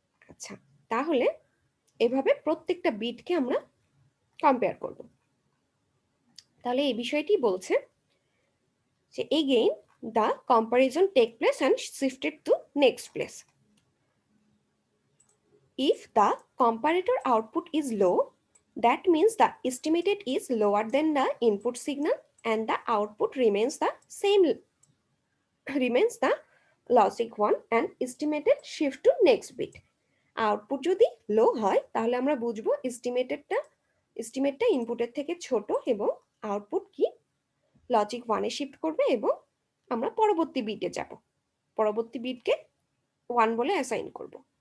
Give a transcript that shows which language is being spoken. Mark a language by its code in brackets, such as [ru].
[bn] আচ্ছা, তাহলে এভাবে প্রত্যেকটা বিটকে আমরা কম্পেয়ার করব। তাহলে এই বিষয়টি বলছে যে [en] Again the comparison take place and shifted to next place. If the comparator output is low, that means the estimated is lower than the input signal and the output remains the same, remains the logic 1 and estimated shift to next bit. [bn] Output যদি লো হয় তাহলে আমরা বুঝবো এস্টিমেটটা ইনপুটের থেকে ছোট এবং output কি লজিক 1 এ শিফট করবে এবং আমরা পরবর্তী বিটে যাব, পরবর্তী বিটকে 1 বলে অ্যাসাইন করব।